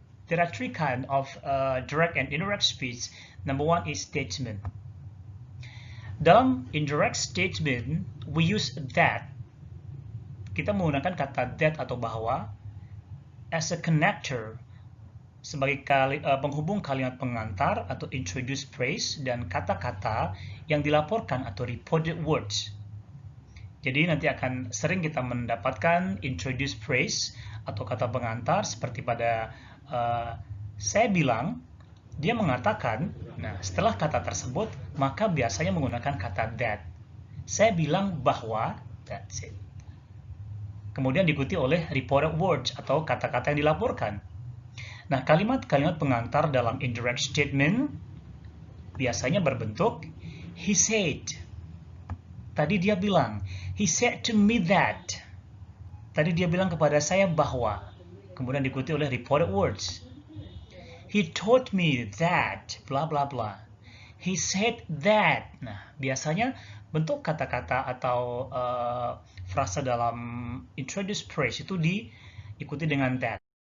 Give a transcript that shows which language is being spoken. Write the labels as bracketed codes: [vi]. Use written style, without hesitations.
[en] There are three kinds of direct and indirect speech. Number one is statement. [id] Dalam [en] indirect statement, we use that. [id] Kita menggunakan kata that atau bahwa [en] as a connector, [id] sebagai penghubung kalimat pengantar atau introduce phrase dan kata-kata yang dilaporkan atau reported words. Jadi nanti akan sering kita mendapatkan introduce phrase atau kata pengantar seperti pada saya bilang, dia mengatakan, nah setelah kata tersebut, maka biasanya menggunakan kata that. Saya bilang bahwa, [en] that's it. [id] Kemudian diikuti oleh reported words atau kata-kata yang dilaporkan. Nah, kalimat-kalimat pengantar dalam indirect statement biasanya berbentuk [en] he said. [id] Tadi dia bilang, [en] he said to me that. [id] Tadi dia bilang kepada saya bahwa. Kemudian diikuti oleh reported words. [en] He told me that, bla bla bla. He said that. [id] Nah, biasanya bentuk kata-kata atau frasa dalam introduce phrase itu diikuti dengan that.